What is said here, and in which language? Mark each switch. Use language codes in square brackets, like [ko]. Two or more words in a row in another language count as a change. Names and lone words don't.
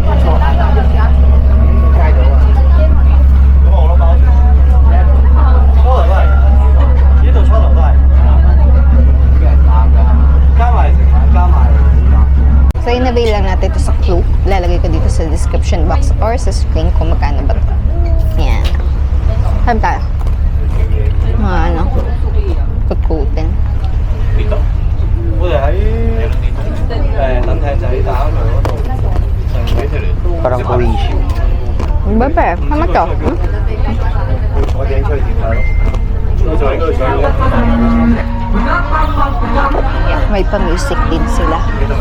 [tl] So, in-avail lang natin ito sa Klook. Lalagay ko dito sa [en] description box [tl] or sa screen kung magkano ba ito. Yan. Saan tayo? Mga ano, kutkutin. dito. [yue] 我哋喺燈艇仔打佢嗰度，上幾條嚟。 [tl] Parang Croatia. Bebe, sama to? [yue] 我哋出去點睇咯？我就喺嗰度上嘅。 [tl] May pa-music din sila. [yue] 幾多名？